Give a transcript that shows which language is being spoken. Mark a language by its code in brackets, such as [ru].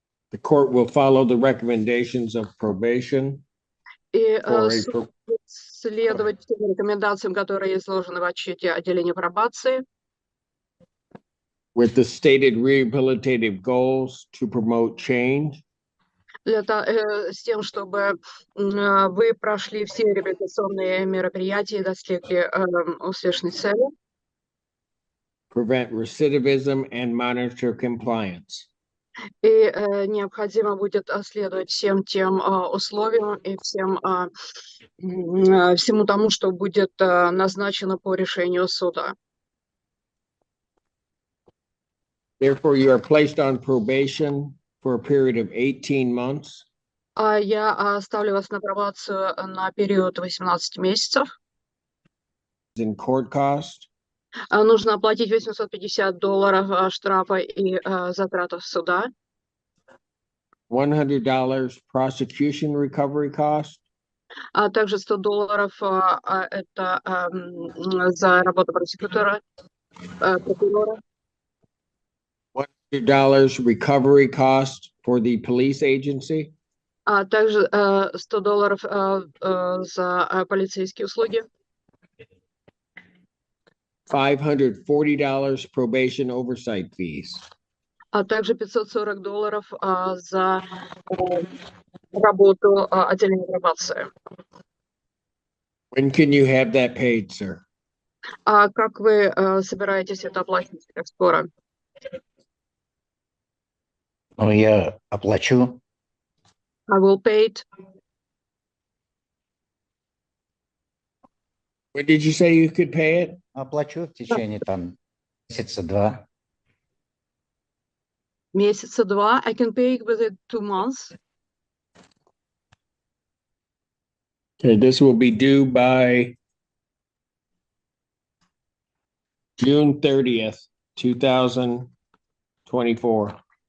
[en] The court will follow the recommendations of probation. [ru] И следовать тем рекомендациям, которые изложены в отчете отделения пробации. [en] with the stated rehabilitative goals to promote change, [ru] с тем, чтобы вы прошли все реабилитационные мероприятия и достигли успешной цели. [en] prevent recidivism, and monitor compliance. [ru] И необходимо будет следовать всем тем условиям и всему тому, что будет назначено по решению суда. [en] Therefore, you are placed on probation for a period of 18 months. [ru] Я ставлю вас на пробацию на период 18 месяцев. [en] In court cost, [ru] Нужно оплатить $850 штрафа и затратов суда. [en] $100 prosecution recovery cost, [ru] А также $100 это за работу прокурора. [en] $100 recovery cost for the police agency, [ru] А также $100 за полицейские услуги. [en] $540 probation oversight fees. [ru] А также $540 за работу отделения пробации. [en] When can you have that paid, sir? [ru] А как вы собираетесь это оплатить? Как скоро? Ну, я оплачу. [en] I will pay it. When did you say you could pay it? [ru] Оплачу в течение там месяца-два. Месяца два. [en] I can pay it within 2 months. Okay, this will be due by June 30th, 2024.